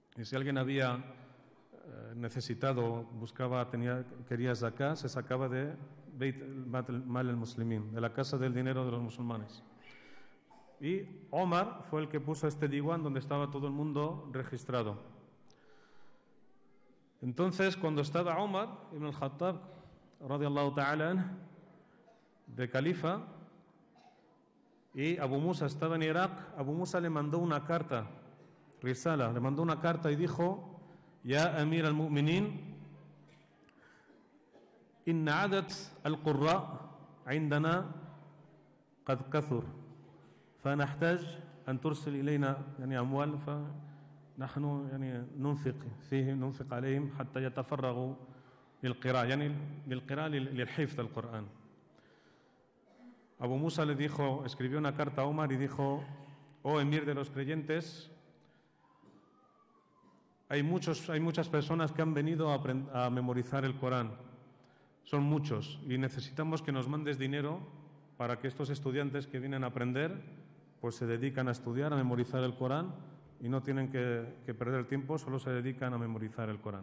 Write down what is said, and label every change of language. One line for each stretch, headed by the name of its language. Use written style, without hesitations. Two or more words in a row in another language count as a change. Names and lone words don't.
Spanish: Y si alguien había necesitado quería zakat, se sacaba de
Arabic: بيت مال المسلمين,
Spanish: de la casa del dinero de los musulmanes. Y Omar fue el que puso este diwan donde estaba todo el mundo registrado. Entonces, cuando estaba Omar ibn al-Khattab,
Arabic: رضي الله تعالى,
Spanish: de califa, y Abu Musa estaba en Irak, Abu Musa le mandó una carta, Risala, le mandó una carta y dijo:
Arabic: يا أمير المؤمنين, إن عدد القراء عندنا قد كثر فنحتاج أن ترسل إلينا يعني أموال فنحن يعني ننفق عليهم حتى يتفرغوا للقراءة يعني للقراءة للحفظ القرآن.
Spanish: Abu Musa le dijo, escribió una carta a Omar y dijo: oh emir de los creyentes, hay muchas personas que han venido a memorizar el Corán. Son muchos y necesitamos que nos mandes dinero para que estos estudiantes que vienen a aprender pues se dedican a estudiar, a memorizar el Corán y no tienen que perder el tiempo, solo se dedican a memorizar el Corán.